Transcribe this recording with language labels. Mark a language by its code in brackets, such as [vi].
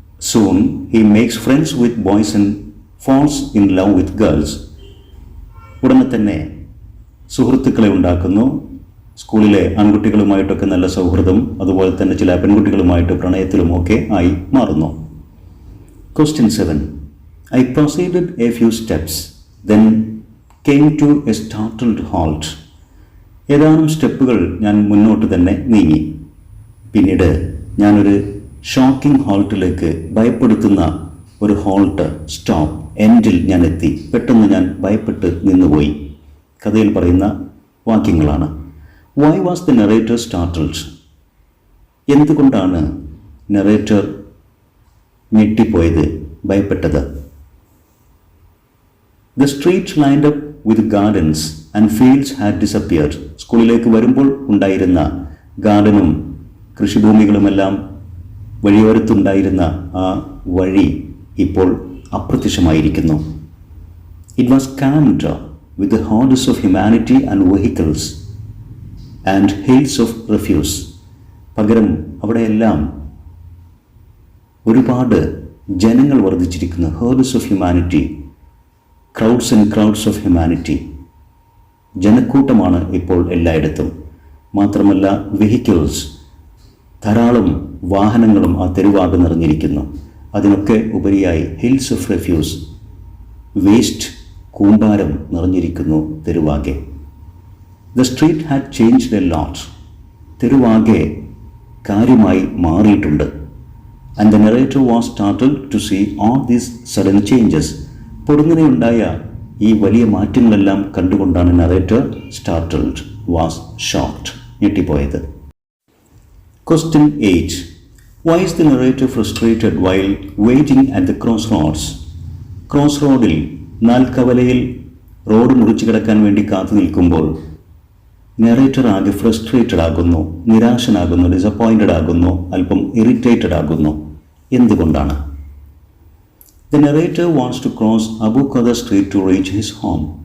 [en] Soon he makes friends with boys and falls in love with girls. [ml] ഉടനെ തന്നെ സുഹൃത്തുക്കളെ ഉണ്ടാക്കുന്നു. സ്കൂളിലെ ആൺകുട്ടികളുമായിട്ടൊക്കെ നല്ല സൗഹൃദം, അതുപോലെ തന്നെ ചില പെൺകുട്ടികളുമായിട്ട് പ്രണയത്തിലുമൊക്കെ ആയി മാറുന്നു. [en] Question 7. I proceeded a few steps, then came to a startled halt. [ml] ഏതാനും സ്റ്റെപ്പുകൾ ഞാൻ മുന്നോട്ട് തന്നെ നീങ്ങി. പിന്നീട് ഞാനൊരു ഷോക്കിംഗ് ഹോൾട്ടിലേക്ക്, ഭയപ്പെടുത്തുന്ന ഒരു ഹോൾട്ട്, സ്റ്റോപ്പ്, എൻഡിൽ ഞാൻ എത്തി. പെട്ടെന്ന് ഞാൻ ഭയപ്പെട്ട് നിന്നുപോയി. കഥയിൽ പറയുന്ന വാക്യങ്ങളാണ്. [en] Why was the narrator startled? [ml] എന്തുകൊണ്ടാണ് narrator ഞെട്ടിപ്പോയത്, ഭയപ്പെട്ടത്? [en] The street lined up with gardens and fields had disappeared. [ml] സ്കൂളിലേക്ക് വരുമ്പോൾ ഉണ്ടായിരുന്ന ഗാർഡനും കൃഷിഭൂമികളുമെല്ലാം വഴിയോരത്തുണ്ടായിരുന്ന ആ വഴി ഇപ്പോൾ അപ്രത്യക്ഷമായിരിക്കുന്നു. [en] It was crammed with the hordes of humanity and vehicles and hills of refuse. [ml] പകരം അവിടെയെല്ലാം ഒരുപാട് ജനങ്ങൾ വർദ്ധിച്ചിരിക്കുന്നു. [en] Herds of humanity, crowds and crowds of humanity. [ml] ജനക്കൂട്ടമാണ് ഇപ്പോൾ എല്ലായിടത്തും. മാത്രമല്ല വെഹിക്കിൾസ്, ധാരാളം വാഹനങ്ങളും ആ തെരുവാകെ നിറഞ്ഞിരിക്കുന്നു. അതിനൊക്കെ ഉപരിയായി ഹിൽസ് ഓഫ് റെഫ്യൂസ്, വേസ്റ്റ് കൂമ്പാരം നിറഞ്ഞിരിക്കുന്നു തെരുവാകെ. [en] The street had changed a lot. [ml] തെരുവാകെ കാര്യമായി മാറിയിട്ടുണ്ട്. [en] And the narrator was startled to see all these sudden changes. [ml] പൊടുന്നനെയുണ്ടായ ഈ വലിയ മാറ്റങ്ങളെല്ലാം കണ്ടുകൊണ്ടാണ് narrator startled, was shocked, ഞെട്ടിപ്പോയത്. [en] Question 8. Why is the narrator frustrated while waiting at the crossroads? [ml] Cross റോഡിൽ, നാൽക്കവലയിൽ road മുറിച്ചു കിടക്കാൻ വേണ്ടി കാത്തു നിൽക്കുമ്പോൾ നറേറ്റർ ആകെ ഫ്രസ്ട്രേറ്റഡ് ആകുന്നു, നിരാശനാകുന്നു, ഡിസപ്പോയിൻറ്റഡ് ആകുന്നു, അല്പം ഇറിറ്റേറ്റഡ് ആകുന്നു. എന്തുകൊണ്ടാണ്? [en] The narrator wants to cross Abu Khoda street to reach his home.